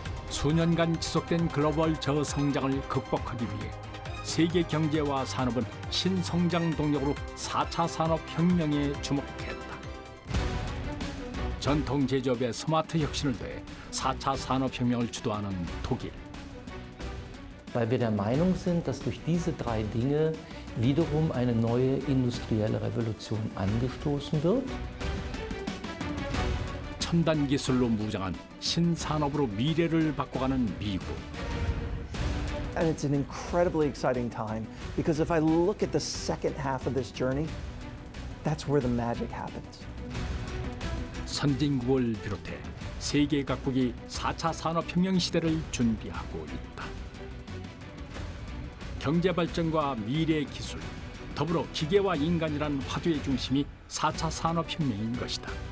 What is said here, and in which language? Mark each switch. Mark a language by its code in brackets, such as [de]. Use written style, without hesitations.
[ko] 수년간 지속된 글로벌 저성장을 극복하기 위해 세계 경제와 산업은 신성장 동력으로 4차 산업혁명에 주목했다. 전통 제조업의 스마트 혁신을 더해 4차 산업혁명을 주도하는 독일. [de] Weil wir der Meinung sind, dass durch diese drei Dinge wiederum eine neue industrielle Revolution angestoßen wird. [ko] 첨단 기술로 무장한 신산업으로 미래를 바꿔가는 미국. [en] And it's an incredibly exciting time because if I look at the second half of this journey, that's where the magic happens. [ko] 선진국을 비롯해 세계 각국이 4차 산업혁명 시대를 준비하고 있다. 경제 발전과 미래 기술, 더불어 기계와 인간이란 화두의 중심이 4차 산업혁명인 것이다.